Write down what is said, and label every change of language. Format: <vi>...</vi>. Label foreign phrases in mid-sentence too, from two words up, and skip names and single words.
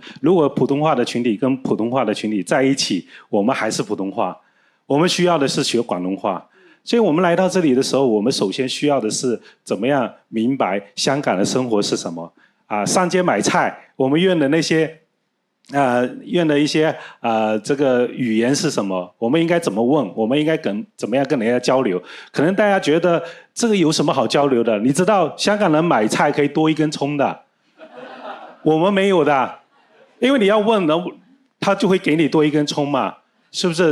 <zh>如果普通話的群體跟普通話的群體在一起，我們還是普通話，我們需要的是學廣東話。所以我們來到這裡的時候，我們首先需要的是怎麼樣明白香港的生活是什麼上街買菜，我們用的那些用的一些這個語言是什麼？我們應該怎麼問？我們應該怎麼樣跟人家交流？可能大家覺得這個有什麼好交流的？你知道香港人買菜可以多一根蔥的，我們沒有的，因為你要問呢，他就會給你多一根蔥嘛，是不是？</zh>